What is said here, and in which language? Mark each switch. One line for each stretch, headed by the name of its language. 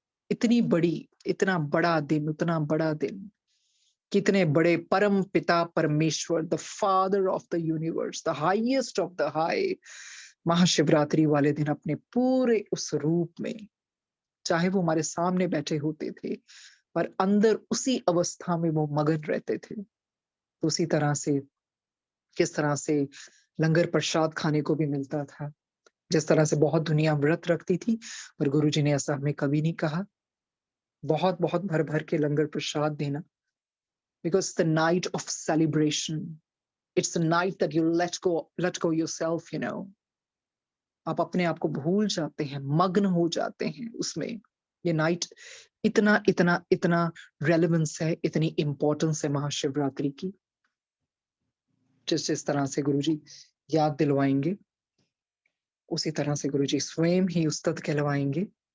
Hindi: इतनी बड़ी, इतना बड़ा दिन, उतना बड़ा दिन, कितने बड़े परम पिता परमेश्वर,
English: the father of the universe, the highest of the high,
Hindi: Mahashivratri वाले दिन अपने पूरे उस रूप में, चाहे वो हमारे सामने बैठे होते थे, पर अंदर उसी अवस्था में वो मगन रहते थे। तो उसी तरह से, किस तरह से लंगर प्रसाद खाने को भी मिलता था, जिस तरह से बहुत दुनिया व्रत रखती थी, पर गुरुजी ने ऐसा हमें कभी नहीं कहा। बहुत बहुत भर भर के लंगर प्रसाद देना,
English: because the night of celebration, it's the night that you let go yourself, you know.
Hindi: आप अपने आप को भूल जाते हैं, मग्न हो जाते हैं उसमें। ये नाइट इतना इतना इतना रेलेवेंस है, इतनी इंपॉर्टेंस है महाशिवरात्रि की। जिस जिस तरह से गुरुजी याद दिलवाएंगे, उसी तरह से गुरुजी स्वयं ही उस्तत कहलवाएंगे।